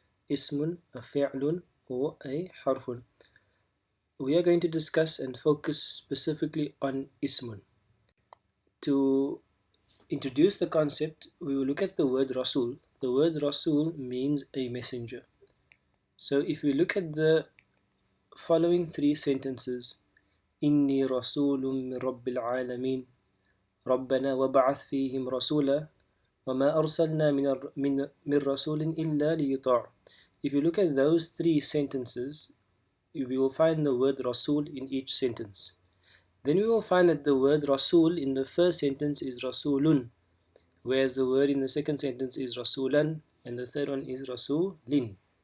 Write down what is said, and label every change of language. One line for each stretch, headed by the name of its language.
English: Ismun, a fi'lun, or a harfun. We are going to discuss and focus specifically on ismun. To introduce the concept, we will look at the word Rasul. The word Rasul means a messenger. So if we look at the following three sentences,
Arabic: إني رسول من رب العالمين ربنا وبعث فيهم رسولا وما أرسلنا من رسول إلا ليطاع.
English: If you look at those three sentences, we will find the word Rasul in each sentence. Then we will find that the word Rasul in the first sentence is Rasulun, whereas the word in the second sentence is Rasulan, and the third one is Rasulin.